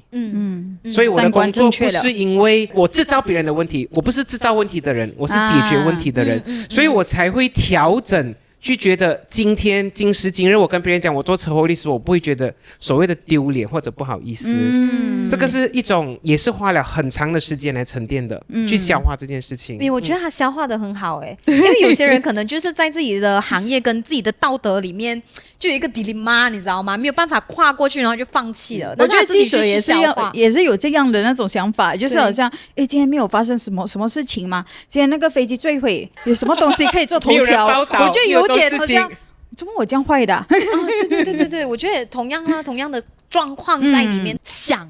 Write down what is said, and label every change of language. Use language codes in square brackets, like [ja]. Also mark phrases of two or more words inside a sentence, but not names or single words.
[zh] 所以我的工作不是因為我製造別人的問題，我不是製造問題的人，我是解決問題的人，所以我才會調整。去覺得今時今日我跟別人講我做車禍律師，我不會覺得所謂的丟臉或者不好意思。這個是一種也是花了很長的時間來沉澱的，去消化這件事情。我覺得他消化得很好因為有些人可能就是在自己的行業跟自己的道德裡面就有一個 dilemma，你知道嗎？沒有辦法跨過去，然後就放棄了。我覺得記者也是有這樣的那種想法，就是好像今天沒有發生什麼事情嗎？今天那個飛機墜毀，有什麼東西可以做頭條？我就有點好像怎麼我這樣壞的對，我覺得同樣的狀況在裡面想。